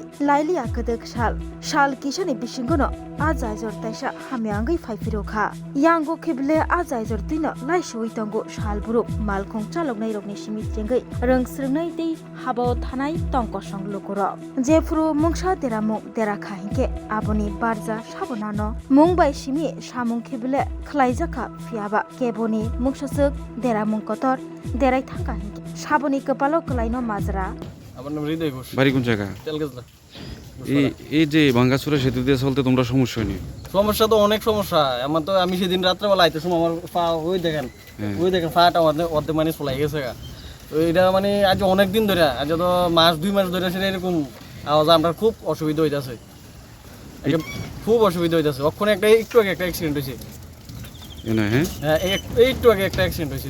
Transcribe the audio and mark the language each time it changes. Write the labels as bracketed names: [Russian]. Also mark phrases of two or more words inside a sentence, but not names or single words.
[Kok Borok] lailia kedek sal kisani bisingono a jaijor taisa hamyangai phaifirokha yango khible a jaijor tino laisoi tongo salburuk malkhong chaloknai rokni simi jengai rongsrungnai dei habo thanai tongko songlokoro jefru mungsa deramung derakha hinke aboni barja sabonano mungbai simi samung khible khlaijaka fiaba keboni mungsasuk deramung kotor derai thangka hinke saboni kepalo kelaino majra [Bangla] আমার নাম হৃদয় ঘোষ বাড়ি কোন জায়গা তেলগাছলা এই যে ভাঙ্গাচুরা সেতু দিয়ে চলতে তোমরা সমস্যা নেই সমস্যা তো অনেক সমস্যা আমার তো আমি সেদিন রাত্রেবেলা আইতে সময় আমার পা ওই দেখেন পাটা অর্ধেক মানে চলাই গেছে তো এটা মানে আজ অনেক দিন ধরে আজ তো মাস 2 মাস ধরে সেটা এরকম আওয়াজ আমরা খুব অসুবিধা হইতাছে খুব অসুবিধা হইতাছে ওখানে একটু আগে একটা অ্যাক্সিডেন্ট হয়েছে হ্যাঁ একটু আগে একটা অ্যাক্সিডেন্ট হয়েছে